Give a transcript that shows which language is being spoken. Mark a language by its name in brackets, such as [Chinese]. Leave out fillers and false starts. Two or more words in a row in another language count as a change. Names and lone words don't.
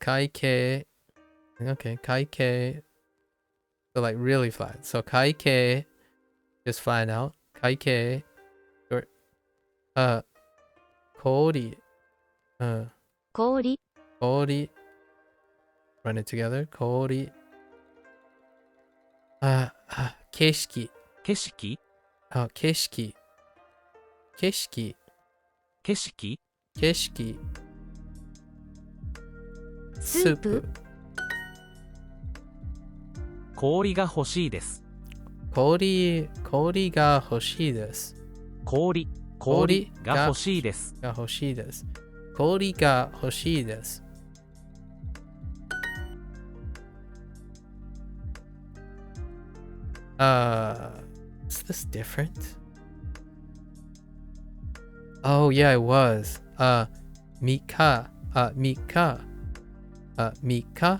[English] Kaikei. Okay, kaikei. So like really flat. So kaikei, just flatten out. Kaikei. Short. Kori. Kori. Run it together. Kori. Keshiki. Keshiki? Keshiki. Keshiki. Keshiki? Keshiki. Soup. [Japanese] 氷が欲しいです。氷が欲しいです。氷氷が欲しいです。が欲しいです。氷が欲しいです。 [English] Is this different? Oh yeah, it was. Mika. Mika. Mika.